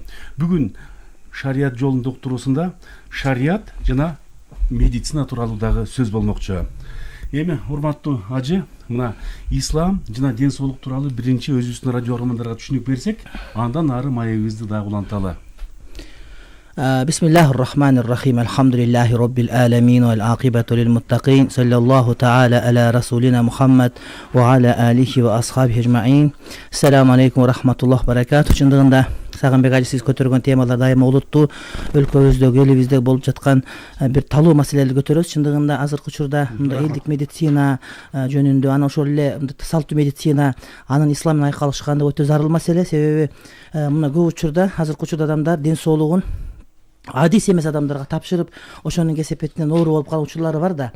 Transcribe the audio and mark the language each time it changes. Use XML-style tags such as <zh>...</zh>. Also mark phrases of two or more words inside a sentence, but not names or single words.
<ky>Бүгүн шарият жолунда уктуруусунда шарият жана медицина тууралуу дагы сөз болмокчу. Эми урматтуу Ажы, мына ислам жана ден соолук тууралуу биринчи өзүбүздүн радио көрөрмандарга түшүнүк берсек, андан ары маегибизди дагы уланталы.</ky> <ar>بسم الله الرحمن الرحيم. الحمد لله رب العالمين والعاقبة للمتقين. صلى الله تعالى على رسولنا محمد وعلى آله وأصحابه أجمعين. السلام عليكم ورحمة الله وبركاته.</ar> <ky>Чындыгында Сагынбек Ажы, сиз көтөргөн темалар дайыма олуттуу, өлкөбүздө, элибизде болуп жаткан бир талуу маселелерди көтөрөбүз. Чындыгында азыркы учурда мындай элдик медицина жөнүндө, анан ошол эле салттуу медицина, анын ислам менен айкалышканда өтө зарыл маселе. Себеби мына көп учурда, азыркы учурда адамдар ден соолугун адис эмес адамдарга тапшырып, ошонун кесепетинен оору болуп калган учурлары бар да.</ky>